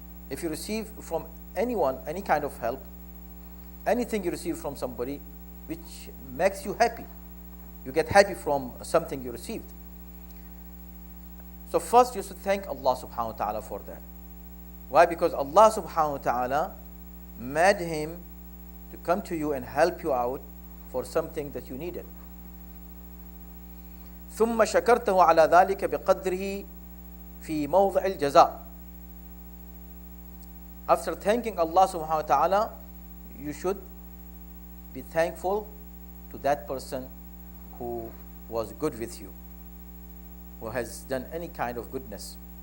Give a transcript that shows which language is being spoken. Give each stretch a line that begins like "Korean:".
English: If you receive from anyone any kind of help, anything you receive from somebody which makes you happy, you get happy from something you received. So first you should thank Allah subhanahu wa ta'ala for that. Why? Because Allah subhanahu wa ta'ala made him to come to you and help you out for something that you needed.
Arabic: ثم شكرته على ذلك بقدره في موضع الجزاء.
English: After thanking Allah subhanahu wa ta'ala, you should be thankful to that person who was good with you, who has done any kind of goodness.